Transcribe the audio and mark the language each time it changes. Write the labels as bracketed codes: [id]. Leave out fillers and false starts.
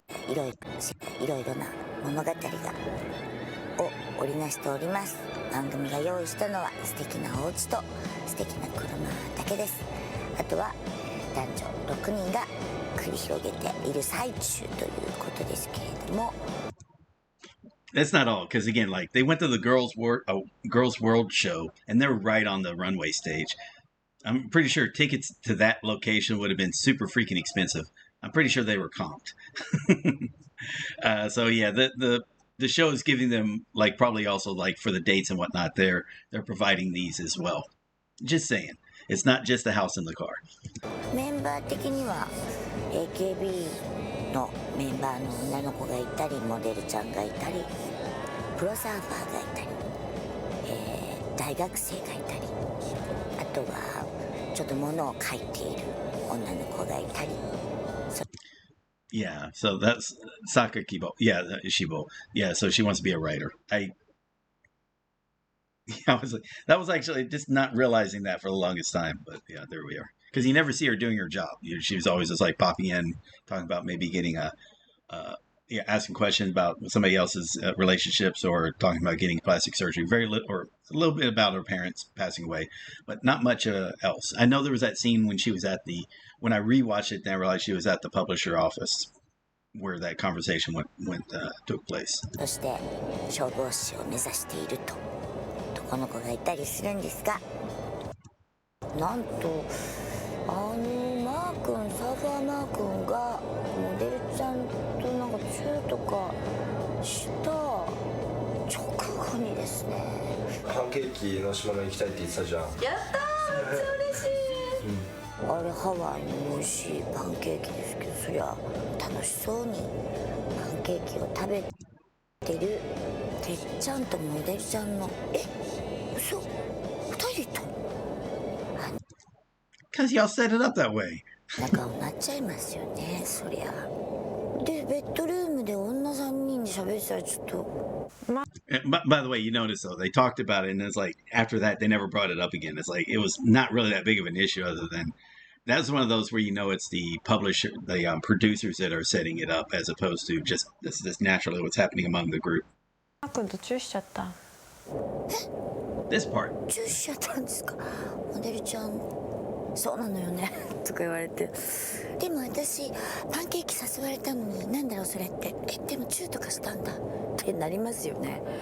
[ja] いろいろな物語を織りなしております。番組が用意したのは素敵なお家と素敵な車だけです。あとは男女6人が繰り広げている最中ということですけれども。 [en] That's not all, because again, like they went to the Girls World show, and they're right on the runway stage. I'm pretty sure tickets to that location would have been super freaking expensive. I'm pretty sure they were comped. So yeah, the show is giving them like probably also like for the dates and whatnot. They're providing these as well. Just saying, it's not just the house and the car. [ja] メンバー的には AKB のメンバーの女の子がいたり、モデルちゃんがいたり、プロサーファーがいたり、大学生がいたり、あとはちょっと物を書いている女の子がいたり。 [en] Yeah, so that's Sakakibo. Yeah, Shibo. Yeah, so she wants to be a writer. I was like, that was actually just not realizing that for the longest time. But yeah, there we are. Because you never see her doing her job. She was always just like popping in, talking about maybe getting yeah, asking questions about somebody else's relationships or talking about getting plastic surgery. Very little, or a little bit about her parents passing away, but not much else. I know there was that scene when she was at when I rewatched it, then I realized she was at the publisher office where that conversation took place. [ja] そして消防士を目指していると男の子がいたりするんですが、なんとマー君、サーファーマー君がモデルちゃんとなんかチューとかした直後にですね、パンケーキの島の行きたいって言ってたじゃん。やったー、めっちゃ嬉しい、あれハワイの美味しいパンケーキですけど、そりゃ楽しそうにパンケーキを食べてるてっちゃんとモデルちゃんの嘘2人と [en] Because y'all set it up that way. [ja] 仲になっちゃいますよね、そりゃ。でベッドルームで女3人で喋ってたらちょっと。 [en] By the way, you notice though they talked about it, and it's like after that they never brought it up again. It's like it was not really that big of an issue, other than that's one of those where you know it's the publisher, the producers that are setting it up, as opposed to just this naturally what's happening among the group. [ja] マー君とチューしちゃった。 [en] This part. [ja] チューしちゃったんですか、モデルちゃん。そうなのよねとか言われて、でも私パンケーキ誘われたのになんだろうそれってでもチューとかしたんだってなりますよね。